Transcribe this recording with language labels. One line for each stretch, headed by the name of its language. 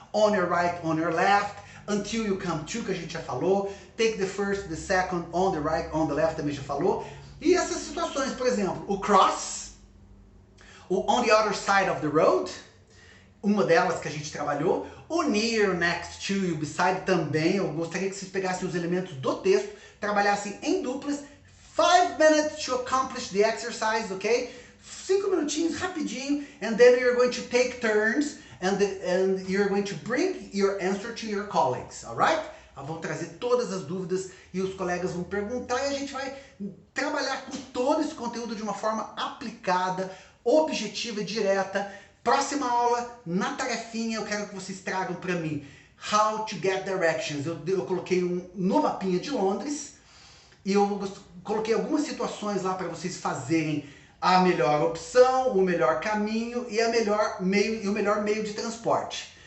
English: On your right, on your left, until you come to,
Portuguese: que a gente já falou.
English: Take the first, the second, on the right, on the left,
Portuguese: também já falou. E essas situações, por exemplo, o cross, o
English: on the other side of the road,
Portuguese: uma delas que a gente trabalhou, o near, next to e o beside também. Eu gostaria que vocês pegassem os elementos do texto, trabalhassem em duplas.
English: 5 minutes to accomplish the exercise, ok?
Portuguese: 5 minutinhos, rapidinho,
English: and then you're going to take turns and you're going to bring your answer to your colleagues, alright?
Portuguese: Vão trazer todas as dúvidas e os colegas vão perguntar e a gente vai trabalhar com todo esse conteúdo de uma forma aplicada, objetiva, direta. Próxima aula, na tarefinha, eu quero que vocês tragam para mim
English: how to get directions.
Portuguese: Eu coloquei no mapinha de Londres e eu coloquei algumas situações lá para vocês fazerem a melhor opção, o melhor caminho e o melhor meio de transporte.